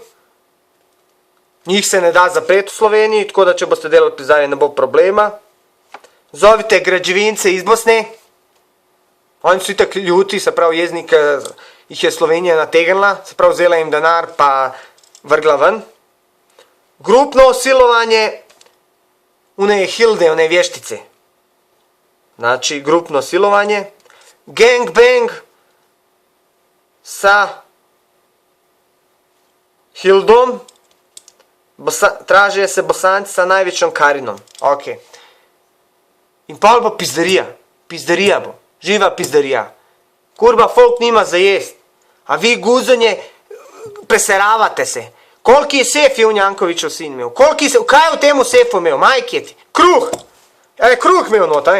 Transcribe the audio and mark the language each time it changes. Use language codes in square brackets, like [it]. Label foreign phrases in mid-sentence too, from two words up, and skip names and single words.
[sl] Njih se ne da zapreti v Sloveniji, tako da če boste delali pizdanje, ne bo problema. [bs] Zovite građevince iz Bosne. [sl] Oni so itak ljuti, se pravi jezni, jih je Slovenija nategnila, se pravi vzela jim denar pa vrgla ven. [bs] Grupno silovanje une hilde, one vještice. Znači, grupno silovanje. Gangbang sa hildom. Traže se Bosanci sa največjom Karinom. Ok. [sl] In pol bo pizdarija. Pizdarija bo. Živa pizdarija. Kurba, folk nima za jest. A vi guzanje preseravate se. Koliki sef je u Jankovićev sin imel? Kaj je v temu sefu imel? [bs] Majke ti. [sl] Kruh. Kruh imel nota.